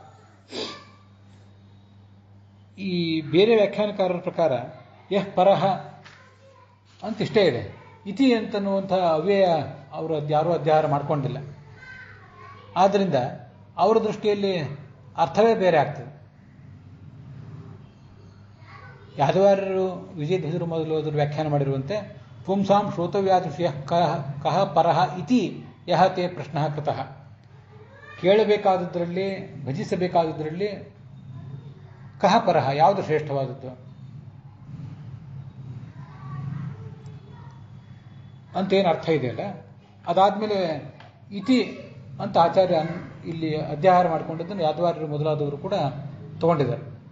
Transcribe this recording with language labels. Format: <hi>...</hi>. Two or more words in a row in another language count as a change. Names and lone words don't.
<kn>ಈ ಬೇರೆ ವ್ಯಾಖ್ಯಾನಕಾರರ ಪ್ರಕಾರ</kn> <sa>ಯಃ ಪರಹ</sa> <kn>ಅಂತ ಇಷ್ಟೇ ಇದೆ. ಇತಿ ಅಂತನ್ನುವಂಥ ಅವ್ಯಯ ಅವರು ಯಾರೂ ಅಧ್ಯಾಹಾರ ಮಾಡಿಕೊಂಡಿಲ್ಲ. ಆದ್ದರಿಂದ ಅವರ ದೃಷ್ಟಿಯಲ್ಲಿ ಅರ್ಥವೇ ಬೇರೆ ಆಗ್ತದೆ. ಯಾದವಾರ್ಯರು ವಿಜಯಧ್ವಜರು ಮೊದಲು ವ್ಯಾಖ್ಯಾನ ಮಾಡಿರುವಂತೆ</kn> <sa>ಪುಂಸಾಂ ಶ್ರೋತವ್ಯಾದಿಷು ಕಹ ಪರಹ ಇತಿ ಯಹ ತೇ ಪ್ರಶ್ನ ಕೃತಃ.</sa> <kn>ಕೇಳಬೇಕಾದದ್ರಲ್ಲಿ, ಭಜಿಸಬೇಕಾದದ್ರಲ್ಲಿ</kn> <sa>ಕಹ ಪರಹ,</sa> <kn>ಯಾವುದು ಶ್ರೇಷ್ಠವಾದದ್ದು ಅಂತೇನು ಅರ್ಥ ಇದೆಯಲ್ಲ, ಅದಾದ್ಮೇಲೆ ಇತಿ ಅಂತ ಆಚಾರ್ಯ ಇಲ್ಲಿ ಅಧ್ಯಾಹಾರ ಮಾಡಿಕೊಂಡಿದ್ದನ್ನು ಯಾದವಾರ್ಯರು ಮೊದಲಾದವರು ಕೂಡ ತಗೊಂಡಿದ್ದಾರೆ.</kn>